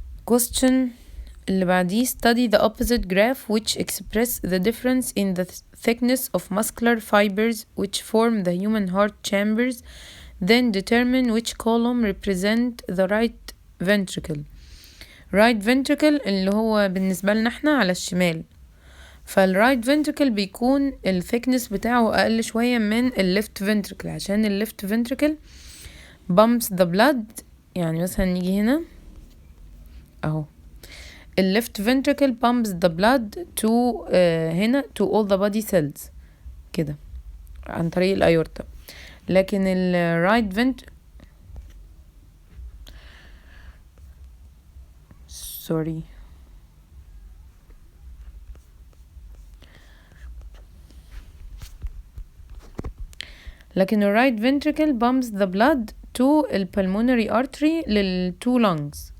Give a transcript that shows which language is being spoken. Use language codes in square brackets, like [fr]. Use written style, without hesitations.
[ar] question اللي بعديه. [en] study the opposite graph which express the difference in the thickness of muscular fibers which form the human heart chambers, then determine which column represent the right ventricle. [ar] right ventricle اللي هو بالنسبة لنا احنا على الشمال، فالرايت ventricle بيكون ال thickness بتاعه أقل شوية من ال left ventricle، عشان ال [en] left ventricle bumps the blood. [ar] يعني مثلا نيجي هنا اهو [en] ال left ventricle pumps the blood to هنا to all the body cells كده عن طريق الأيورتا. لكن ال right ventricle لكن ال right ventricle pumps the blood to ال pulmonary artery لل two lungs.